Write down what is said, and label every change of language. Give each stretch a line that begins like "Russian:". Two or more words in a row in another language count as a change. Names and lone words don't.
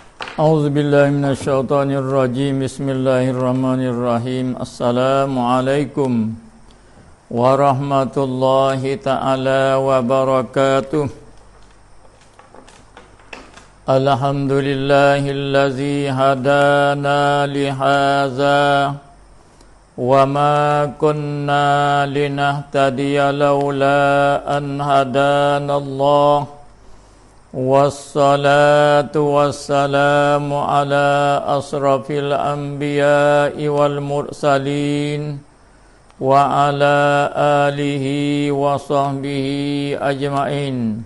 Arabic: أعوذ بالله من الشيطان الرجيم. بسم الله الرحمن الرحيم. السلام عليكم ورحمة الله تعالى وبركاته. الحمد لله الذي هدانا لهذا وما كنا لنهتدي لولا أن هدانا الله. والصلاة والسلام على أشرف الأنبياء والمرسلين وعلى آله وصحبه أجمعين.